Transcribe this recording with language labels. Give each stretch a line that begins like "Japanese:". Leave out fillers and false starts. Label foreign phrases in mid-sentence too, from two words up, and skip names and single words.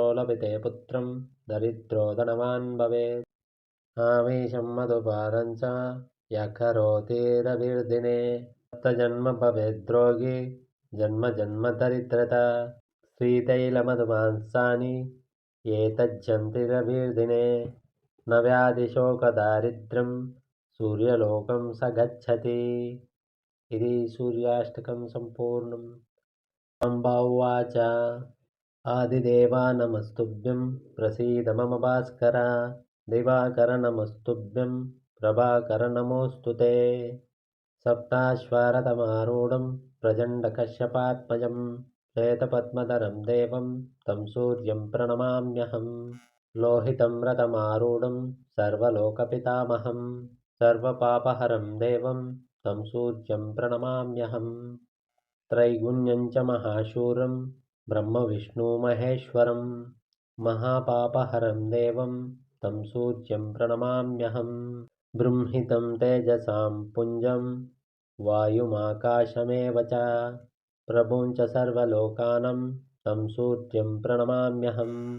Sanskrit: लभते पुत्रं दरिद्रो धनवान् भवेत् आवेशं मधुपारं च यकरोतिरभिर्दिने सप्तजन्म भवेद्रोगी जन्म जन्म दरिद्रता श्रीतैलमधुमांसानि एतज्जन्तिरभिर्दिने न व्याधिशोकदारिद्र्यं सूर्यलोकं स गच्छति इति सूर्याष्टकं सम्पूर्णम्। अम्बा उवाच आदिदेवा नमस्तुभ्यं प्रसीद मम भास्कर दिवाकर नमस्तुभ्यं ప్రభాకర నమోస్తుతే సప్తాశ్వారథమారూఢం ప్రచండకశ్యపాత్మజం శ్వేతపద్మధరం దేవం తం సూర్యం ప్రణమామ్యహం లోహితం రథమారూఢం సర్వలోకపితామహం సర్వపాపహరం దేవం తం సూర్యం ప్రణమామ్యహం त्रैगुण्यं च महाशूरं ब्रह्मविष्णुमहेश्वरं महापापहरं देवं तं सूर्यं प्रणमाम्यहं बृंहितं तेजसां पुञ्जं वायुमाकाशमेव च प्रभुं च सर्वलोकानं तं सूर्यं प्रणमाम्यहं